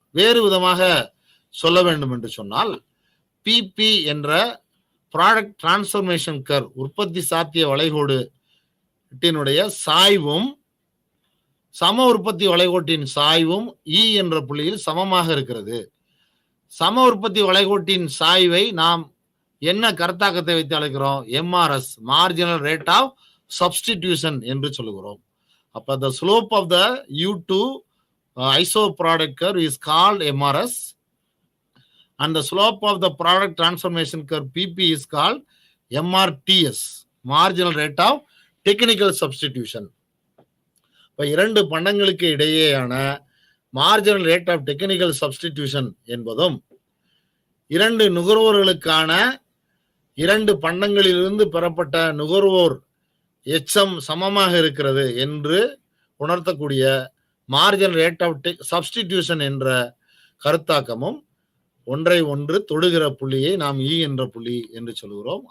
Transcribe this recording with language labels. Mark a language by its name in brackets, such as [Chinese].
[Tamil] வேறு விதமாக சொல்ல வேண்டும் என்று சொன்னால் பிபி என்ற ப்ராடக்ட் டிரான்ஸ்ஃபர்மேஷன் கர்வ் உற்பத்தி சாத்திய வளைகோடு சாய்வும் சம உற்பத்தி வளைகோட்டின் சாய்வும் இ என்ற புள்ளியில் சமமாக இருக்கிறது. சம உற்பத்தி வளைகோட்டின் சாய்வை நாம் என்ன கருத்தாக்கத்தை வைத்து அழைக்கிறோம்? [English] MRS, marginal rate of substitution [Tamil] என்று சொல்லுகிறோம். [English] அப்ப the slope of the U2 iso product curve is called MRS and the slope of the product transformation curve PP is called MRTS, marginal rate of technical substitution. [Tamil] இப்ப இரண்டு பண்டங்களுக்கு இடையேயான marginal rate of technical substitution என்பதும் இரண்டு நுகர்வோர்களுக்கான இரண்டு பண்டங்களிலிருந்து பெறப்பட்ட நுகர்வோர் எச்சம் சமமாக இருக்கிறது என்று உணர்த்தக்கூடிய மார்ஜினல் ரேட் ஆஃப் சப்ஸ்டிடியூஷன் என்ற கருத்தாக்கமும் ஒன்றை ஒன்று தொடுகிற புள்ளியை நாம் இ என்ற புள்ளி என்று சொல்கிறோம்.